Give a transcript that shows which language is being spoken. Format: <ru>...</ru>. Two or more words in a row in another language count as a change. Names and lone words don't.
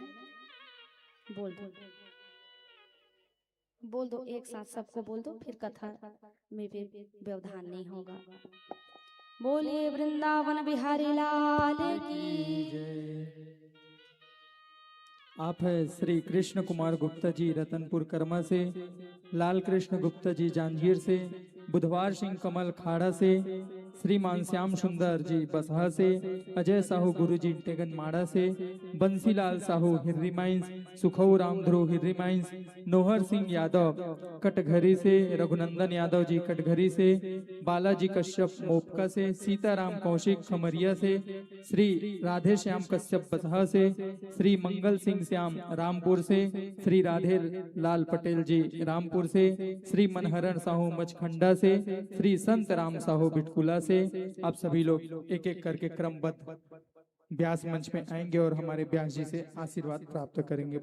<hi>बोल दो, बोल दो, एक साथ सबको बोल दो, फिर कथा में भी व्यवधान नहीं होगा। बोलिए वृंदावन बिहारी लाल की जय। आप है श्री कृष्ण कुमार गुप्ता जी रतनपुर कर्मा से, लाल कृष्ण गुप्ता जी जांजगीर से, बुधवार सिंह कमल खाड़ा से, श्रीमान श्याम सुंदर जी बसहा से, अजय साहू गुरुजी टेगन माड़ा से, बंसीलाल साहू हिर्री माइंस, सुखऊ राम ध्रुव हिर्री माइंस, नोहर सिंह यादव कटघरी से, रघुनंदन यादव जी कटघरी से, बालाजी कश्यप मोपका से, सीताराम कौशिक खमरिया से, श्री राधे श्याम कश्यप बसहा से, श्री मंगल सिंह श्याम रामपुर से, श्री राधे लाल पटेल जी रामपुर से, श्री मनहरण साहू मचखंडा से, श्री संत राम साहू बिटकुला से। आप सभी लोग एक एक करके क्रमबद्ध व्यास मंच में आएंगे और हमारे व्यास जी से आशीर्वाद प्राप्त करेंगे।</hi>